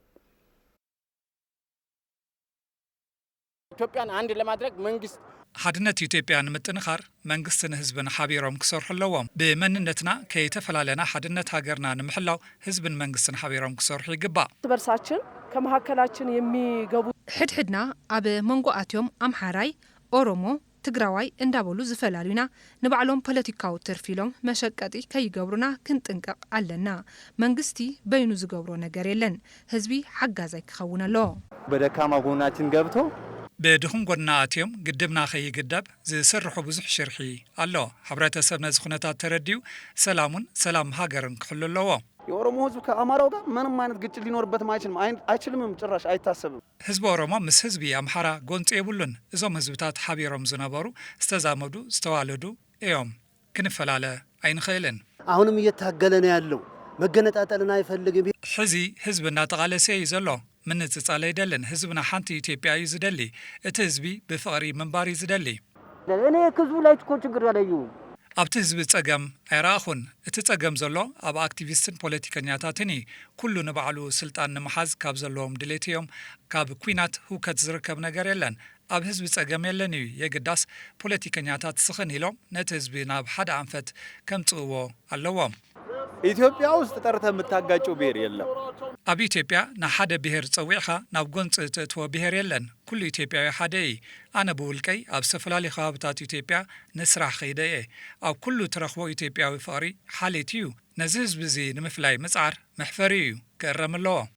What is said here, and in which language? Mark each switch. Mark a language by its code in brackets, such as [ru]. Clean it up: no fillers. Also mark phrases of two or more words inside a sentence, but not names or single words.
[am] ኢትዮጵያን አንድ ለማድረግ መንግስት [ti] ሓድነት ኢትዮጵያ ንምጥንኻር መንግስትን ህዝብን ሓቢሮም ክሰርሑ ኣለዎም። ብመንነትና ከይተፈላለና ሓድነት ሃገርና ንምሕላው ህዝብን መንግስትን ሓቢሮም ክሰርሑ ይግባእ። [am] በርሳችን ከመሃከላችን የሚገቡ [ti] ሕድሕድና ኣብ መንጎኣትዮም ኣምሓራይ ኦሮሞ ትግራዋይ እንዳበሉ ዝፈላሉና ንባዕሎም ፖለቲካዊ ትርፊሎም መሸቀጢ ከይገብሩና ክንጥንቀቕ ኣለና። መንግስቲ በይኑ ዝገብሮ ነገር የለን። ህዝቢ ሓጋዛይ ክኸውን ኣሎ። [am] በደካማ ጎናችን ገብቶ [ti] ብድኹም ጎና ኣትዮም ግድብና ከይግደብ ዝስርሑ ብዙሕ ሽርሒ ኣሎ። ሕብረተሰብ ነዚ ኩነታት ተረዲዩ ሰላሙን ሰላም ሃገርን ክሕሉ ኣለዎ። [am] የኦሮሞ ህዝብ ከአማራው ጋር ምንም አይነት ግጭት ሊኖርበት አይችልም፣ ጭራሽ አይታሰብም። [ti] ህዝቢ ኦሮሞ ምስ ህዝቢ አምሓራ ጎንፂ የብሉን። እዞም ህዝብታት ሓቢሮም ዝነበሩ ዝተዛመዱ ዝተዋለዱ እዮም። ክንፈላለ ኣይንኽእልን። [am] አሁንም እየታገለ ነው ያለው። መገነጣጠልና አይፈልግም። [ti] ሕዚ ህዝብ እናተቃለሰ እዩ ዘሎ። ምንጽጻለ ይደልን። ህዝብና ሓንቲ ኢትዮጵያ እዩ ዝደሊ። እቲ ህዝቢ ብፍቕሪ ምንባር እዩ ዝደሊ። [am] እኔ ህዝቡ ላይ እኮ ችግር ያለዩ [ti] ኣብቲ ህዝቢ ጸገም ኣይረኣኹን። እቲ ጸገም ዘሎ ኣብ ኣክቲቪስትን ፖለቲከኛታትን ኩሉ ንባዕሉ ስልጣን ንምሓዝ ካብ ዘለዎም ድሌት እዮም። ካብ ኩናት ህውከት ዝርከብ ነገር የለን። ኣብ ህዝቢ ጸገም የለን እዩ። የግዳስ ፖለቲከኛታት ስኽን ኢሎም ነቲ ህዝቢ ናብ ሓደ ኣንፈት ከምጽእዎ ኣለዎም። [am] ኢትዮጵያ ውስጥ ጠርተ የምታጋጨው ብሔር የለም። [ti] ኣብ ኢትዮጵያ ንሓደ ብሔር ጸዊዕኻ ናብ ጎንፂ እትእትዎ ብሔር የለን። ኩሉ ኢትዮጵያዊ ሓደ እዩ። ኣነ ብውልቀይ ኣብ ዝተፈላለዩ ከባብታት ኢትዮጵያ ንስራሕ ኸይደ እየ። ኣብ ኩሉ ትረኽቦ ኢትዮጵያዊ ፍቕሪ ሓሌት እዩ። ነዚ ህዝቢ እዚ ንምፍላይ ምጽዓር መሕፈሪ እዩ። ክእረም ኣለዎ።